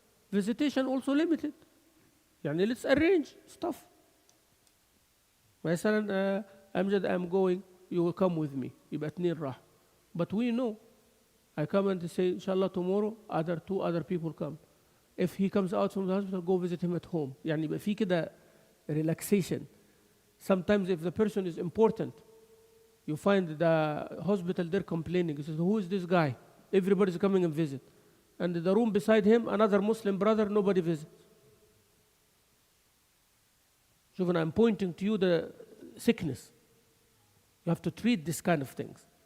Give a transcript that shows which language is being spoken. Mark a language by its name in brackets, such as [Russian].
[English] Visitation also limited. [Arabic] يعني [English] let's arrange stuff. [Arabic] مثلا [English] أمجد I'm going, you will come with me. [Arabic] يبقى اتنين راح. [English] But we know. I come and say, inshallah tomorrow, two other people come. If he comes out from the hospital, go visit him at home. [Arabic] يعني يبقى في كده relaxation. [English] Sometimes if the person is important, you find the hospital there complaining. He says, who is this guy? Everybody's coming and visit. And the room beside him, another Muslim brother, nobody visits. So when I'm pointing to you the sickness, you have to treat this kind of things.